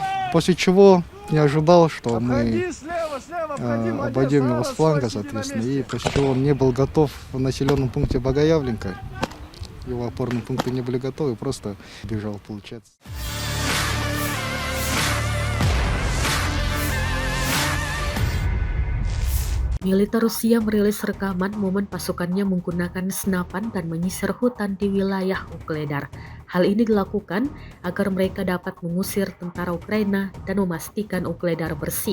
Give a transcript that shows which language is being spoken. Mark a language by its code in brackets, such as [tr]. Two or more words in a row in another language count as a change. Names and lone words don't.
[ru] После чего не ожидал, что мы обойдем его с фланга, соответственно, и после чего он не был готов в населенном пункте Богоявленка. Его опорные пункты не были готовы, просто бежал, получается. [id] Militer Rusia merilis rekaman momen pasukannya menggunakan senapan dan menyisir hutan di wilayah Ukledar. Hal ini dilakukan agar mereka dapat mengusir tentara Ukraina dan memastikan Ukledar bersih.